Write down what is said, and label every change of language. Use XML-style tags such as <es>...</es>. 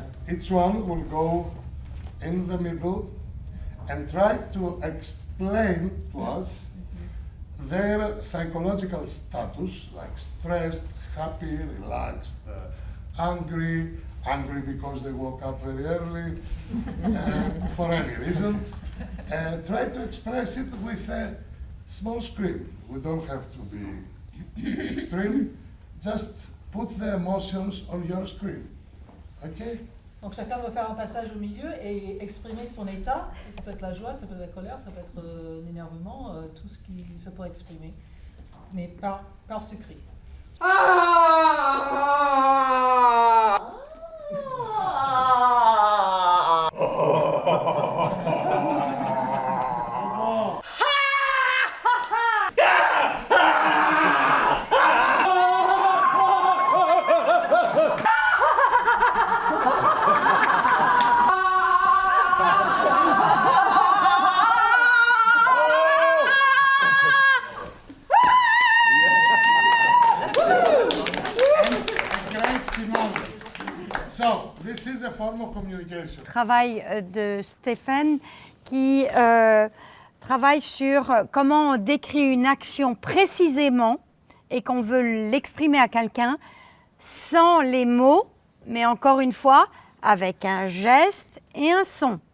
<en>Each one will go in the middle and try to explain to us their psychological status, like stressed, happy, relaxed, angry because they woke up very early, for any reason. Try to express it with a small scream. We don't have to be extreme. Just put the emotions on your screen. Okay?</en> <fr>Donc chacun va faire un passage au milieu et exprimer son état. Et ça peut être la joie, ça peut être la colère, ça peut être l'énervement, tout ce qui ça peut exprimer, mais par ce cri.</fr> <en>So, this is a form of communication.</en> <fr>Travail de Stéphane qui travaille sur comment on décrit une action précisément et qu'on veut l'exprimer à quelqu'un sans les mots, mais encore une fois, avec un geste et un son.</fr>